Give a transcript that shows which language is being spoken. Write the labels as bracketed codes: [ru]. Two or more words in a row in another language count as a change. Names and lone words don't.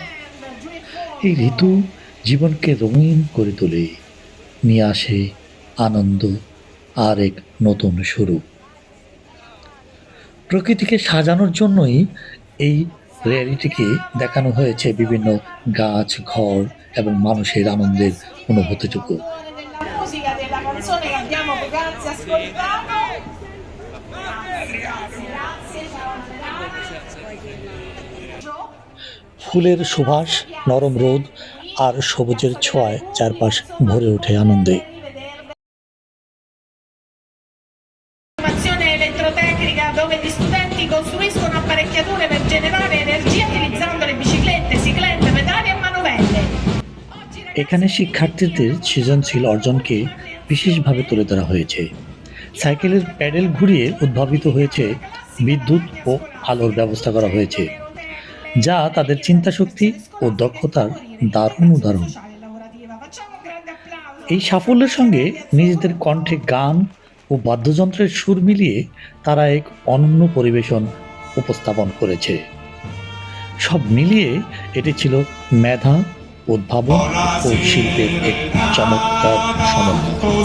[bn] এই ঋতু জীবনকে রঙিন করে তোলে, নিয়ে আসে আনন্দ আর এক নতুন শুরু। প্রকৃতিকে সাজানোর জন্যই এই রিয়েলিটিকে দেখানো হয়েছে বিভিন্ন গাছ, ঘর এবং মানুষের আনন্দের অনুভূতিটুকু। [it] Della musica della canzone che abbiamo poc'anzi ascoltato. Grazie, ciao Andrea. [bn] ফুলের সুবাস, নরম রোদ আর সবুজের ছোঁয়ায় চারপাশ ভরে ওঠে আনন্দে। [it] Formazione elettrotecnica dove gli studenti costruiscono apparecchiature per generare energia utilizzando le biciclette, ciclette, pedali e manovelle. [bn] এখানে শিক্ষার্থীদের সৃজনশীল অর্জনকে বিশেষভাবে তুলে ধরা হয়েছে। সাইকেলের প্যাডেল ঘুরিয়ে উদ্ভাবিত হয়েছে বিদ্যুৎ ও আলোর ব্যবস্থা করা হয়েছে, যা তাদের চিন্তাশক্তি ও দক্ষতার দারুণ উদাহরণ। এই সাফল্যের সঙ্গে নিজেদের কণ্ঠে গান ও বাদ্যযন্ত্রের সুর মিলিয়ে তারা এক অনন্য পরিবেশন উপস্থাপন করেছে। সব মিলিয়ে এটি ছিল মেধা, উদ্ভাবন ও শিল্পের এক চমৎকার সমন্বয়।